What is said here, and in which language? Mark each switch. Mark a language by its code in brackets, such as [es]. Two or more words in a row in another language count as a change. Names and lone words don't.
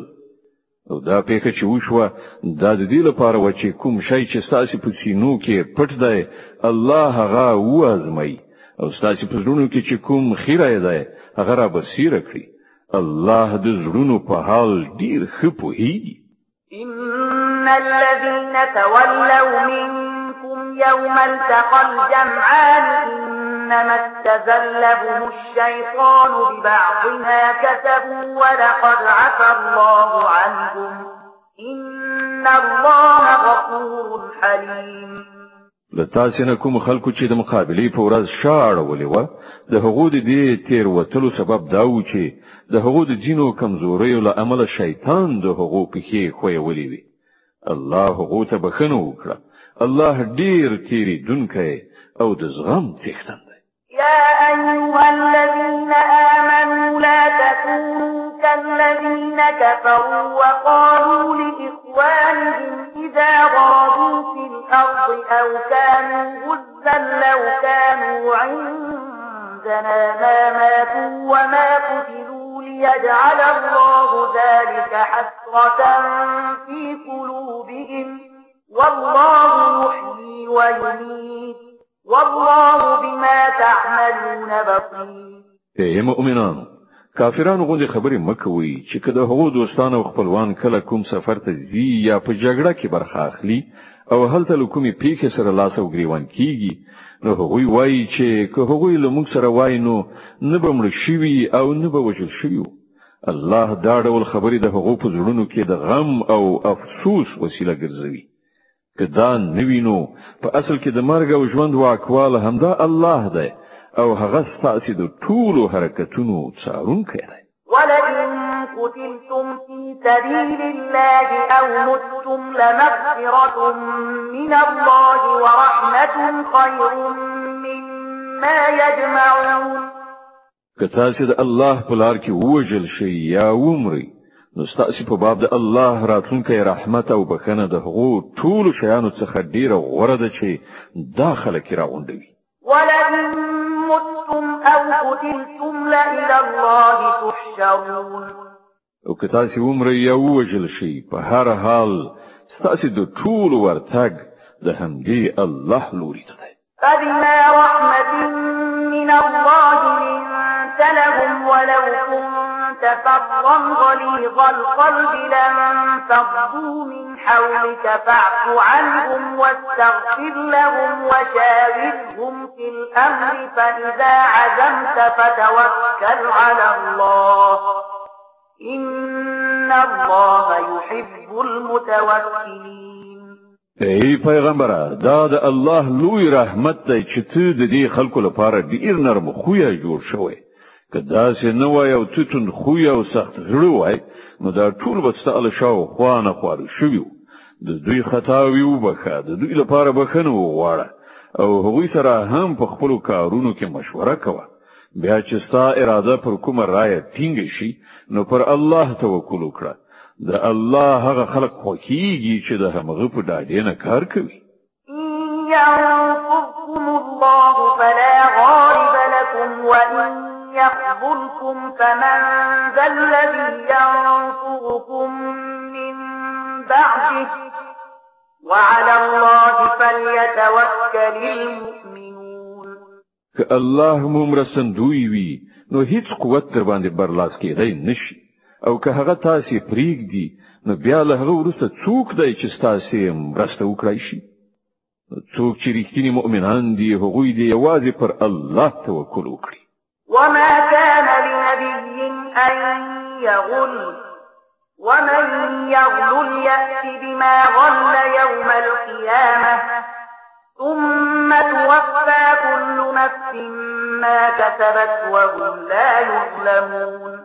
[ps] او دا پیښه چې وشوه دا د دې لپاره وه چې کوم شی چې ستاسې په سینو کې پټ دی الله هغه وازمایي او ستاسې په زړونو کې چې کوم خیره دی هغه را بصیره کړي. الله د زړونو په حال ډیر ښه پوهیږي. [ar] إن الذين تولوا منكم يوم التقى الجمعان إنما استزلهم الشيطان ببعض ما كسبوا ولقد عفى الله عنهم إن الله غفور حليم. [ps] لتاسې نه کوم خلکو چې د مقابلې په ورځ شا اړولې وه د هغو د دې تېروتلو سبب دا و چې د هغو د ځینو کمزوریو له امله شیطان د هغو پښې ښویولې وې. الله هغو ته بښنه وکړه. الله ډېر تېرېدونکی او د زغم څښتن دی. [ar] يا أيها الذين آمنوا لا تكونوا كالذين كفروا وقالوا لإخوانهم إذا ضربوا في الأرض أو كانوا غزا لو كانوا عندنا ما ماتوا وما قتلوا ليجعل الله ذلك حسرة في قلوبهم والله يحيي ويميت والله بما تعملون بصير. [ps] ای مؤمنانو کافرانو غوندې خبرې مه کوئ چې که د هغو دوستان او خپلوان کله کوم سفر ته ځي یا په جګړه کې برخه اخلي او هلته له کومې پیښې سره لاس او ګریوان کیږي نو هغوی وایي چې که هغوی له موږ سره وایي نو نه به مړه شوي او نه به وژل شوي وو. الله دا ډول خبرې د هغو په زړونو کې د غم او افسوس وسیله ګرځوي. که دا نه وي نو په اصل کې د مرګ او ژوند واکواله همدا الله دی او هغه ستاسې د ټولو حرکتونو څارونکی دی. [ar] ولئن قتلتم في سبيل الله أو متم لمغفرة من الله ورحمة خير مما يجمعون. [ps] که تاسې د الله په لار کې ووژل شئ یا ومرئ نو ستاسې په باب د الله راتلونکی رحمت او بښنه د هغو ټولو شیانو څخه ډېره غوره ده چې دا خلک یې راغونډوي. [ar] ولئن متم أو قتلتم لإلى الله تحشرون. [ps] او که تاسې ومرئ یا ووژل شئ په هر حال ستاسې د ټولو ورتګ د همدې الله لوري ته دی. [ar] فبما رحمة من الله لنت لهم ولو كنت فظا غليظ القلب لانفضوا من حولك فاعف عنهم واستغفر لهم وشاورهم في الأمر فإذا عزمت فتوكل على الله إن الله يحب المتوكلين. [ps] ای پیغمبره دا د الله لوی رحمت دی چې ته د دې خلکو لپاره ډیر نرم خویه جوړ شوی. که داسې نه وای او ته توند خویه او سخت زړه وای نو دا ټول به ستا له شاوخوا نه خواره شوي وو. د دوی خطاوې وبخښه، د دوی لپاره بښنه وغواړه او هغوی سره هم په خپلو کارونو کې مشوره کوه. بیا چې ستا اراده پر کومه رایه ټینګه شي نو پر الله توکل وکړه. د الله هغه خلق خوښیږي چې د همغه په ډاډې نه کار کوي. [ar] ينصركم الله فلا غالب لكم وإن يخذلكم فمن ذا الذي ينصركم من بعده وعلى الله فليتوكل المؤمنون. [ps] که الله مو مرستندوی وي نو هیڅ قوت در باندې برلاس کېدی نشي او که هغه تاسې پرېږدي نو بیا له هغه وروسته څوک دی چې ستاسې مرسته وکړای شي؟ څوک چې رښتیني مؤمنان دي هغوی دې یوازې پر الله توکل وکړي. [ar] وما كان لنبي أن يغل ومن يغل يأت بما غل يوم القيامة ثم توفى كل نفس ما كسبت وهم لا يظلمون.